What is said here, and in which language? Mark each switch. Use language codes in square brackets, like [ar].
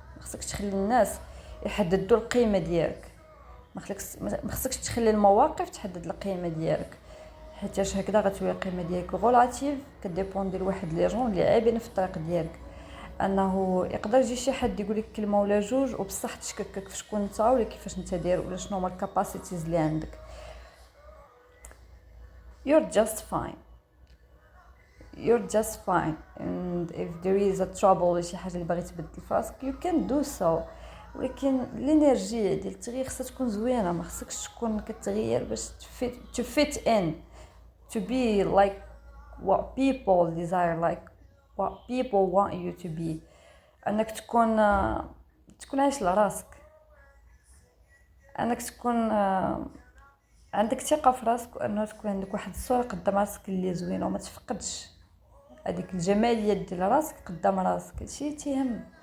[ar] خصك تخلي الناس يحددوا القيمه ديالك، ما خصكش تخلي المواقف تحدد القيمه ديالك، حيتاش هكذا غتولي القيمه ديالك غولاتيف كديبوندي لواحد لي جون اللي عايبين في الطريق ديالك. انه يقدر يجي شي حد يقول لك كلمه ولا جوج وبصح تشككك في شكون انت ولا كيفاش انت داير ولا شنو هما الكاباسيتيز اللي عندك. [en] you're just fine. you're just fine and if there is a trouble [ar] ولا شي حاجه اللي باغي تبدل في راسك [en] you can do so. [ar] ولكن الانرجي ديال التغيير خصها تكون زوينه، ما خصكش تكون كتغير باش [en] to fit in, to be [ar] like what people desire, like what people want you to be. انك تكون عايش لراسك، انك تكون عندك ثقه في راسك، وانه تكون عندك واحد الصوره قدام راسك اللي زوينه وما تفقدش هذيك الجماليه ديال راسك قدام راسك. هادشي تيهم.